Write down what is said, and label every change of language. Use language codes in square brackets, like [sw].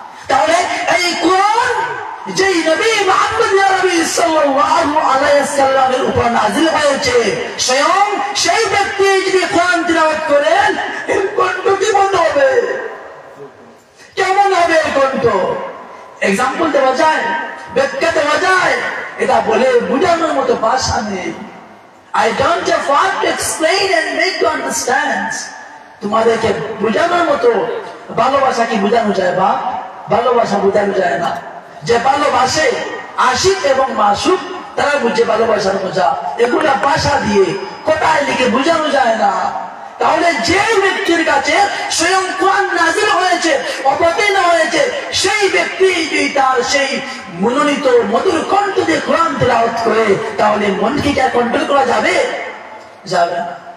[bn] তাহলে এই কোরআন যেই নবী মুহাম্মদ নবী সাল্লাল্লাহু আলাইহি ওয়াসাল্লামের উপর নাযিল হয়েছে, স্বয়ং সেই ব্যক্তি যদি কোরআন তিলাওয়াত করেন এর কণ্ঠ কেমন হবে? কেমন হবে এর কণ্ঠ? এক্সাম্পল দেওয়া যায়, ব্যাখ্যা দেওয়া যায়, এটা বলে বুঝানোর মতো ভাষা নেই। [en] I don't have what to explain and make you understand. [bn] তোমাদেরকে বুঝানোর মতো ভালোবাসা কি বুঝানো যায়? বা ভালোবাসা বুঝানো যায় না। যে ভালোবাসে আশিক এবং মাসুক তারা বুঝে ভালোবাসার মজা, এগুলা ভাষা দিয়ে কোথায় লিখে বুঝানো যায় না। তাহলে যে ব্যক্তির কাছে স্বয়ং কোরআন নাযিল হয়েছে, অবতীর্ণ হয়েছে, সেই ব্যক্তি যদি তার সেই মনোনীত মধুর কণ্ঠ দিয়ে কোরআন তিলাওয়াত করে তাহলে মনকে কি কন্ট্রোল করা যাবে? যাবে না।